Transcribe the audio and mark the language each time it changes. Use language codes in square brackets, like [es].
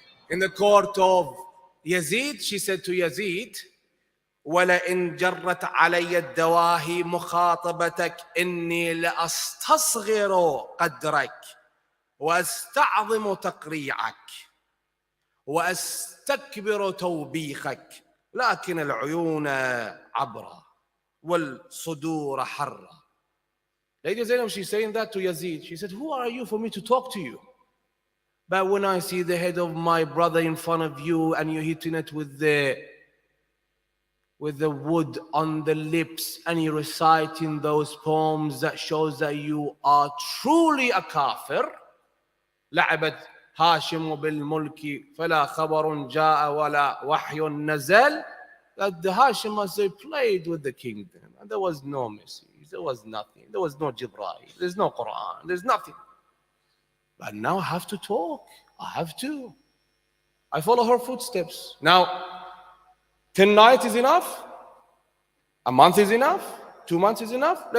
[en] In the court of Yazid, she said to Yazid, [ar] وَلَئِنْ جَرَّتْ عَلَيَّ الدَّوَاهِي مُخَاطَبَتَكَ إِنِّي لَأَسْتَصْغِرُ قَدْرَكَ وَأَسْتَعْظِمُ تَقْرِيعَكَ وَأَسْتَكْبِرُ تَوْبِيخَكَ لكن العيون عبرة والصدور حرة. [en] Lady Zainab, she's saying that to Yazid. She said, who are you for me to talk to you? But when I see the head of my brother in front of you and you're hitting it with the with the wood on the lips, and you're reciting those poems that shows that you are truly a kafir. [ar] لعبت هاشم بالملك فلا خبر جاء ولا وحي نزل. [en] That the Hashemas, they played with the kingdom, and there was no message, there was nothing, there was no Jibreel, there's no Quran, there's nothing. But now I have to talk, I have to. I follow her footsteps. Now, 10 nights is enough? A month is enough? 2 months is enough?